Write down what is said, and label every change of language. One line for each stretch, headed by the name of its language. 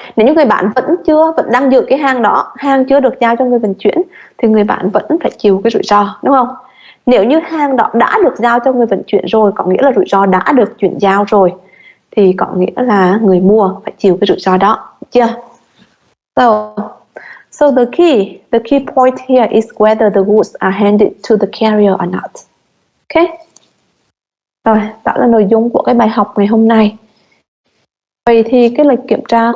Vietnamese: Nếu như người bán vẫn đang giữ cái hàng đó, hàng chưa được giao cho người vận chuyển, thì người bán vẫn phải chịu cái rủi ro, đúng không? Nếu như hàng đó đã được giao cho người vận chuyển rồi, có nghĩa là rủi ro đã được chuyển giao rồi, thì có nghĩa là người mua phải chịu cái rủi ro đó, chưa?
English: So the key point here is whether the goods are handed to the carrier or not. Okay?
Vietnamese: Rồi, đó là nội dung của cái bài học ngày hôm nay. Vậy thì cái lịch kiểm tra của